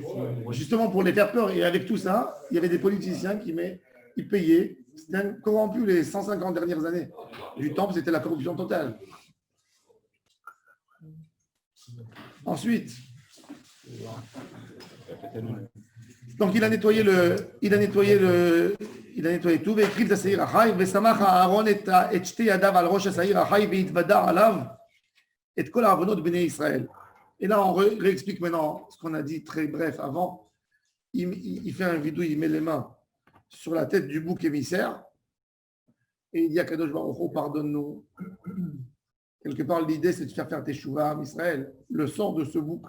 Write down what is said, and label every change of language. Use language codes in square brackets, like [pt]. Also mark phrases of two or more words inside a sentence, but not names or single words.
[fr] Justement, pour les faire peur. Et avec tout ça, il y avait des politiciens qui ils payaient. C'était corrompu les 150 dernières années. Du temple, c'était la corruption totale. Ensuite, donc il a nettoyé tout. [he] והקריב את השעיר החי, ושמח אהרון את שתי ידיו על ראש השעיר החי, והתוודע עליו את כל העוונות בני ישראל. [fr] Et là, on réexplique maintenant ce qu'on a dit très bref avant. Il fait un vidou, il met les mains sur la tête du bouc émissaire et il dit à [he] קדוש ברוך הוא, [fr] pardonne-nous. Quelque part, l'idée, c'est de faire teshuva à Israël. Le sort de ce bouc.